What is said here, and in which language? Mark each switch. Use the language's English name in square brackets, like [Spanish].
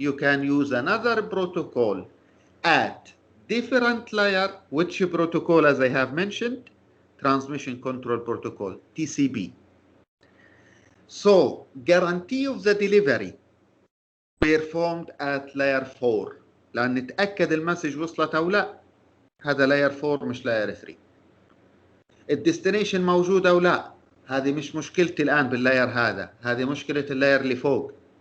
[English] You can use another protocol at different layer. Which protocol, as I have mentioned? Transmission Control Protocol, TCP. So, guarantee of the delivery performed at layer 4. [Arabic] لأن نتأكد المسج وصلت أو لا. هذا layer 4 مش layer 3. الديستنيشن موجود أو لا. هذه مش مشكلتي الآن باللاير هذا. هذه مشكلة اللاير اللي فوق.